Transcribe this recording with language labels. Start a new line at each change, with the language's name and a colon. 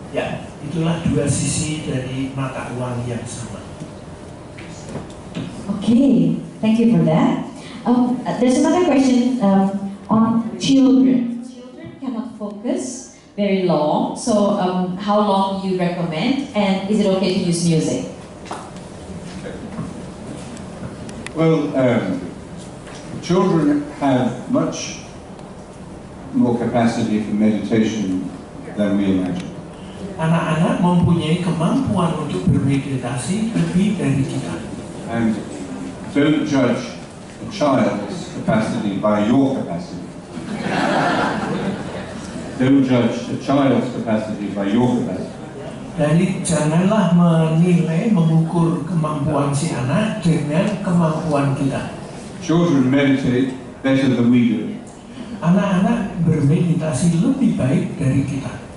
Indonesian: Ya, itulah dua sisi dari mata uang yang sama.
English: Okay, thank you for that. There's another question on children. Children cannot focus very long, so how long you recommend, and is it okay to use music? Well, children have much more capacity for meditation than we imagine.
Indonesian: Anak-anak mempunyai kemampuan untuk bermeditasi lebih dari kita.
English: And don't judge a child's capacity by your capacity. Don't judge a child's capacity by your capacity.
Indonesian: Jadi janganlah menilai, mengukur kemampuan si anak dengan kemampuan kita.
English: Children meditate better than we do.
Indonesian: Anak-anak bermeditasi lebih baik dari kita.